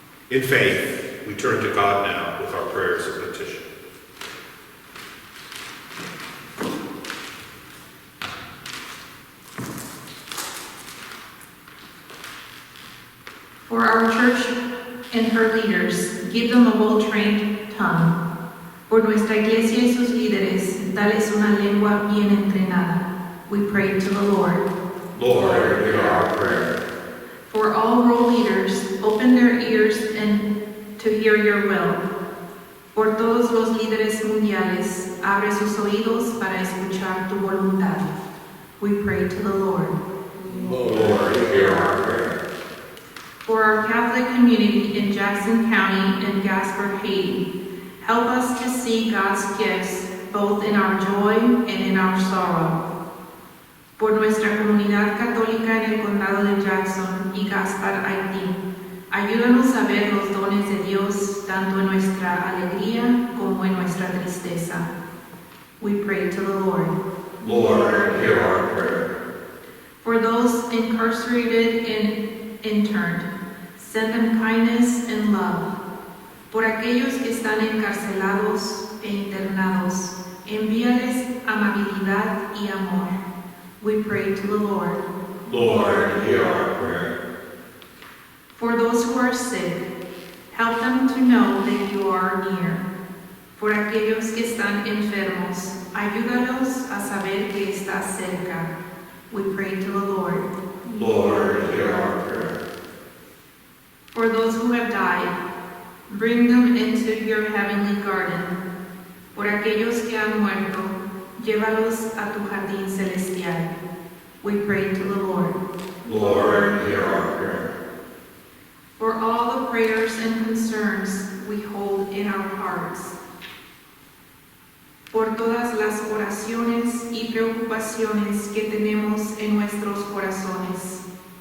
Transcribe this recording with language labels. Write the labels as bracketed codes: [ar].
[en] In faith, we turn to God now with our prayers of petition. For our church and her leaders, give them a well-trained tongue. [es] Por nuestra iglesia y sus líderes, dales una lengua bien entrenada. [en] We pray to the Lord. Lord, hear our prayer. For all world leaders, open their ears and to hear your will. [es] Por todos los líderes mundiales, abre sus oídos para escuchar tu voluntad. [en] We pray to the Lord. Lord, hear our prayer. For our Catholic community in Jackson County and Gaspard, Haiti, help us to see God's gifts both in our joy and in our sorrow. [es] Por nuestra comunidad católica en el condado de Jackson y Gaspard, Haití, ayúdanos a ver los dones de Dios tanto en nuestra alegría como en nuestra tristeza. [en] We pray to the Lord. Lord, hear our prayer. For those incarcerated and interned, send them kindness and love. [es] Por aquellos que están encarcelados e internados, envíales amabilidad y amor. [en] We pray to the Lord. Lord, hear our prayer. For those who are sick, help them to know that you are near. [es] Por aquellos que están enfermos, ayúdalos a saber que estás cerca. [en] We pray to the Lord. Lord, hear our prayer. For those who have died, bring them into your heavenly garden. [es] Por aquellos que han muerto, llévalos a tu jardín celestial. [en] We pray to the Lord. Lord, hear our prayer. For all the prayers and concerns we hold in our hearts. [es] Por todas las oraciones y preocupaciones que tenemos en nuestros corazones.